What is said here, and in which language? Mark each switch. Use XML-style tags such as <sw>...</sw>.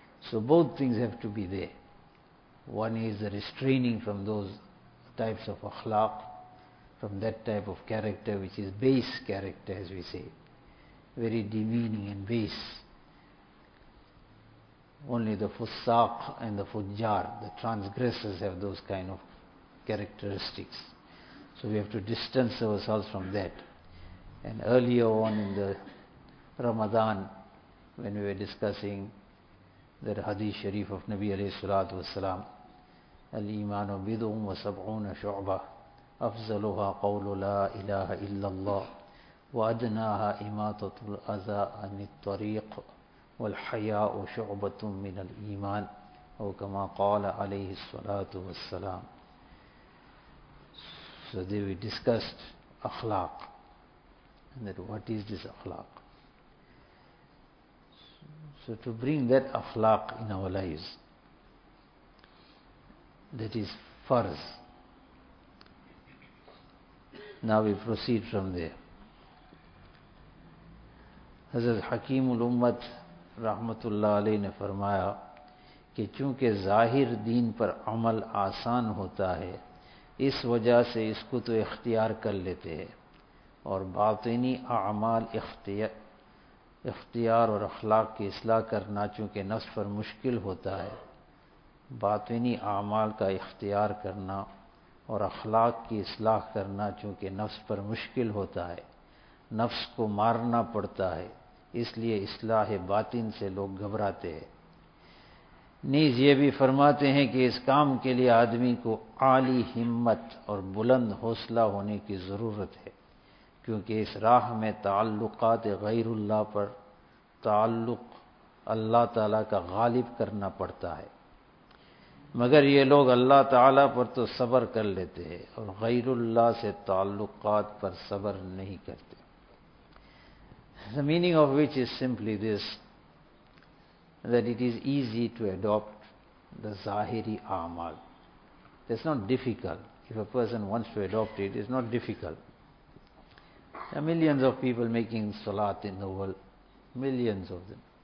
<en>So both things have to be there. One is the restraining from those types of akhlaq, from that type of character which is base character, as we say, very demeaning and base. Only the fussaq and the fujjar, the transgressors, have those kind of characteristics. So we have to distance ourselves from that.</en> <ar>And earlier on in the Ramadan, when we were discussing that hadith sharif of Nabi alayhi salatu wasalam, الإيمان بضع وسبعون شعبة أفضلها قول لا إله إلا الله وأدناها إماطة الأذى عن الطريق والحياء شعبة من الإيمان أو كما قال عليه الصلاة والسلام.</ar> <en>So they we discussed أخلاق, and that what is this أخلاق. So to bring that أخلاق in our lives, that is farz. Now we proceed from there.</en> <ur>Hazrat Hakim ul Ummat rahmatullah alayhi ne farmaya ke chunke zahir deen par amal aasan hota hai, is wajah se isko to ikhtiyar kar lete hai, aur batini aamal ikhtiyar aur akhlaq ki islah karna chunke nafs par mushkil hota hai, باطنی اعمال کا اختیار کرنا اور اخلاق کی اصلاح کرنا چونکہ نفس پر مشکل ہوتا ہے, نفس کو مارنا پڑتا ہے, اس لیے اصلاح باطن سے لوگ گھبراتے ہیں. نیز یہ بھی فرماتے ہیں کہ اس کام کے لیے آدمی کو عالی ہمت اور بلند حوصلہ ہونے کی ضرورت ہے, کیونکہ اس راہ میں تعلقات غیر اللہ پر تعلق اللہ تعالیٰ کا غالب کرنا پڑتا ہے. مگر یہ لوگ اللہ تعالیٰ پر تو صبر کر لیتے ہیں اور غیر اللہ سے تعلقات پر صبر نہیں کرتے.</ur> <en>The meaning of which is simply this, that it is easy to adopt the</en> <ur>ظاہری اعمال.</ur> <en>It's not difficult. If a person wants to adopt it, it's not difficult. There are millions of people making salat in the world, millions of them.</en>